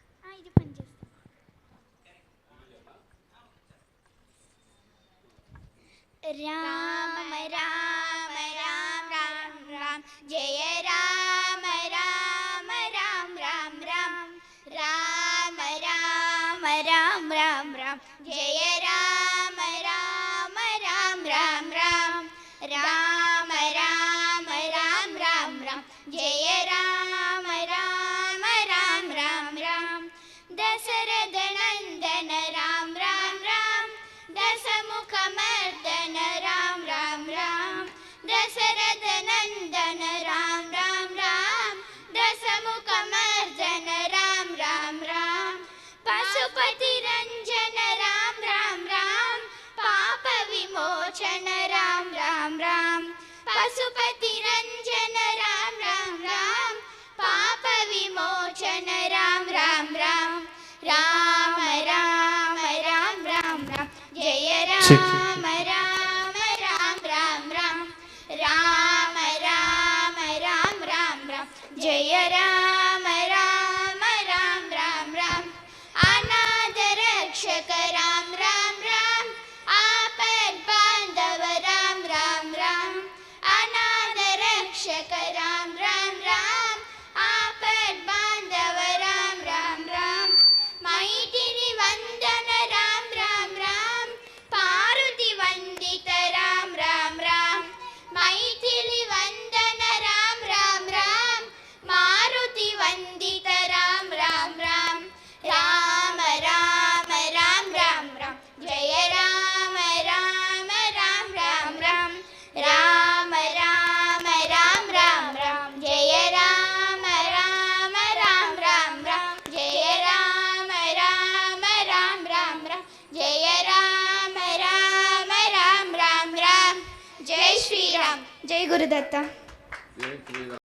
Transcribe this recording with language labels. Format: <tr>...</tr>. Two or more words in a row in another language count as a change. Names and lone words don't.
<te>ఇది పని చేస్తా.</te> <sa>రామ రామ రామ రామ రామ జయ రామ రామ రామ రామ రామ రామ రామ రామ రామ రామ జయ రామ రామ రామ రామ రామ రామ రామ రామ రామ రామ జయ రామ రామ రామ రామ రామ దశరథ నందన రామ రామ రామ దశముఖ మర్దన రామ రామ రామ దశరథ నందన రామ రామ రామ దశముఖ మర్దన రామ రామ రామ పశుపతి రంజన రామ రామ రామ పాప విమోచన రామ రామ రామ పశుపతి రంజన రామ రామ రామ పాప విమోచన రామ రామ రామ రామ రామ రామ రామ రామ జయ రామ రామ రామ రామ రామ రామ రామ రామ రామ రామ జయ రామ రామ రామ రామ రామ అనాథ రక్షక రామ రామ రామ ఆపద్ బాంధవ రామ రామ రామ అనాథ రక్షక రామ రామ రామ ఆపద్ బాంధవ రామ రామ రామ మైటిని వందన రామ రామ రామ పార్వతి వందిత రామ రామ రామ మైథిలి వందన రామ రామ రామ మారుతి వందిత రామ రామ రామ రామ రామ రామ రామ రామ జయ రామ రామ రామ రామ రామ రామ రామ రామ రామ రామ జయ రామ రామ రామ రామ రామ జయ రామ రామ రామ రామ రామ జయ రామ రామ రామ రామ రామ జై శ్రీరామ్. జై గురుదత్త.</sa>